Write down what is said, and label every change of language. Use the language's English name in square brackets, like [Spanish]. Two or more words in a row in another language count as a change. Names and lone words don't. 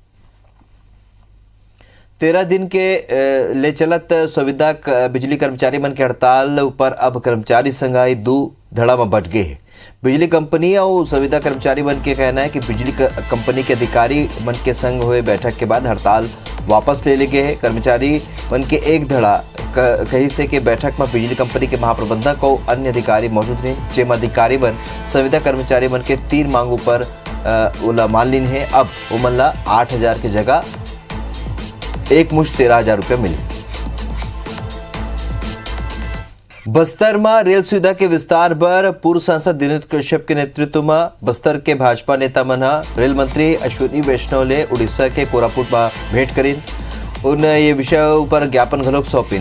[Chhattisgarhi] 13 दिन के ले चलत संविदा बिजली कर्मचारी मन के हड़ताल ऊपर अब कर्मचारी संघाई 2 धड़ा में बट गए हैं। बिजली कंपनी और संविदा कर्मचारी मन के कहना है कि बिजली कंपनी के अधिकारी मन के संग हुए बैठक के बाद हड़ताल वापस ले गए हैं। कर्मचारी मन के एक धड़ा कही से कि बैठक में बिजली कंपनी के महाप्रबंधक और अन्य अधिकारी मौजूद रहे, जेम अधिकारी मन संविदा कर्मचारी मन के 3 मांगों पर ओला मान लीन है। अब उमन ला 8,000 की जगह एक मुश्त 13,000 रुपये मिले। बस्तर में रेल सुविधा के विस्तार पर पूर्व सांसद दिनेश कश्यप के नेतृत्व में बस्तर के भाजपा नेता मन रेल मंत्री अश्विनी वैष्णव ले उड़ीसा के कोरापुट में भेंट करीन उन ये विषय पर ज्ञापन घलोक सौंपिन।